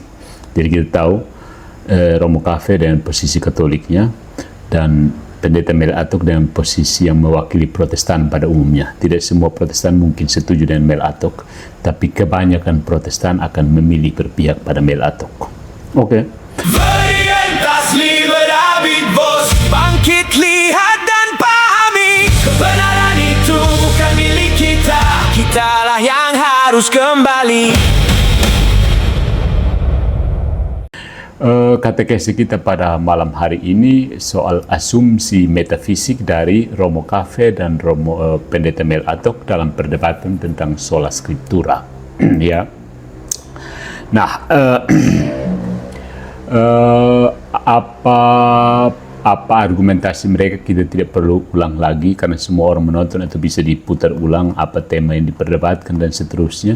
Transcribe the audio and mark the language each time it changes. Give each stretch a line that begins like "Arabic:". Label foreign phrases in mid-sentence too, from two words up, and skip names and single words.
Indonesian: Jadi kita tahu Romo Cafe dengan posisi Katoliknya dan Pendeta Mel Atok dengan posisi yang mewakili Protestan pada umumnya. Tidak semua Protestan mungkin setuju dengan Mel Atok, tapi kebanyakan Protestan akan memilih berpihak pada Mel Atok. Oke.
Latin: Veritas liberabit vos,
Indonesian: bangkit lihat dan pahami, kebenaran itu bukan milik kita, kitalah yang harus kembali. Katekesi kita pada malam hari ini soal asumsi metafisik dari Romo Cafe dan Pendeta Mel Atok dalam perdebatan tentang
Latin: sola scriptura.
Indonesian: Ya. Nah, apa argumentasi mereka kita tidak perlu ulang lagi karena semua orang menonton atau bisa diputar ulang apa tema yang diperdebatkan dan seterusnya.